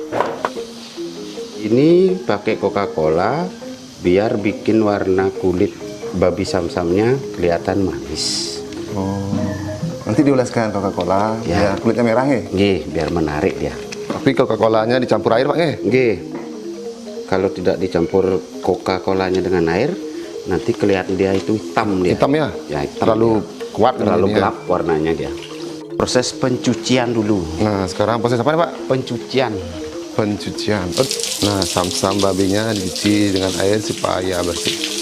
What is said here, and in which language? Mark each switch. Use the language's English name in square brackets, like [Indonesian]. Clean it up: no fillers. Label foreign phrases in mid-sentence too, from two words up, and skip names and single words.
[Indonesian] Ini pakai Coca-Cola biar bikin warna kulit babi sam-samnya kelihatan manis. Oh. Nanti dioleskan Coca-Cola, Ya. biar kulitnya merah ya. Nggih, biar menarik dia. Tapi Coca-Colanya dicampur air, Pak nggih? Nggih. Kalau tidak dicampur Coca-Colanya dengan air, nanti kelihatan dia itu hitam dia. Hitam ya? Ya, hitam Terlalu dia. kuat terlalu ininya. gelap warnanya dia. Proses pencucian dulu. Nah, sekarang proses apa nih, Pak? Pencucian. Pencucian. Nah, sam-sam babinya dicuci dengan air supaya bersih.